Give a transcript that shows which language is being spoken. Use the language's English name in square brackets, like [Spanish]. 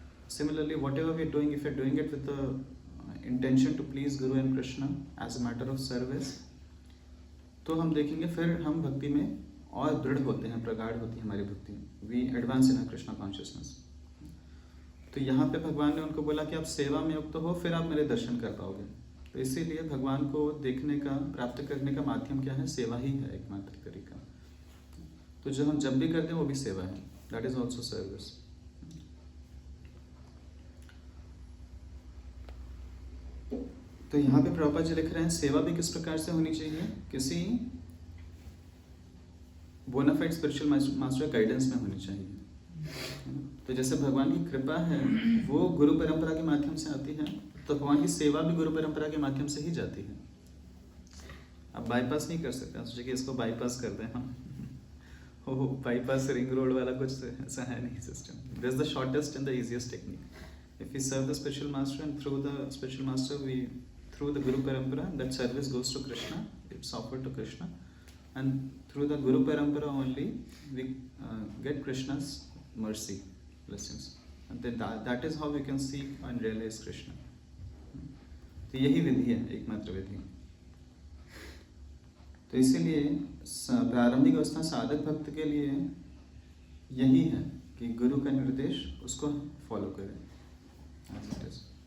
[English] Similarly, whatever we are doing, if we are doing it with the intention to please Guru and Krishna as a matter of service, [Hindi] तो हम देखेंगे फिर हम भक्ति में और दृढ़ होते हैं, प्रगाढ़ होती है हमारी भक्ति, [English] We advance in Krishna consciousness. [Hindi] तो यहाँ पे भगवान ने उनको बोला कि आप सेवा में युक्त हो फिर आप मेरे दर्शन कर पाओगे। तो इसीलिए भगवान को देखने का, प्राप्त करने का माध्यम क्या है? सेवा ही है एकमात्र तरीका। तो जो हम जब भी करते हैं वो भी सेवा है, [English] That is also service. [Hindi] तो यहाँ पे प्रभुपाद जी लिख रहे हैं सेवा भी किस प्रकार से होनी चाहिए? किसी बोनाफाइड स्पिरिचुअल मास्टर गाइडेंस में होनी चाहिए। तो जैसे भगवान की कृपा है वो गुरु परंपरा के माध्यम से आती है, तो भगवान की सेवा भी गुरु परंपरा के माध्यम से ही जाती है। आप बाईपास नहीं कर सकते, आप सोचिए कि इसको बाईपास कर दें हम, हो बाईपास रिंग रोड वाला कुछ ऐसा है नहीं system. [English] This is the shortest and the easiest technique. If we serve the spiritual master and through the spiritual master we through the Guru Parampara, that service goes to Krishna, it's offered to Krishna, and through the Guru Parampara only we get Krishna's mercy, blessings, and then that is how we can seek and realize Krishna. [Hindi] तो यही विधि है, एकमात्र विधि। तो इसीलिए प्रारंभिक अवस्था साधक भक्त के लिए यही है कि गुरु का निर्देश उसको फॉलो करें [English] as it is।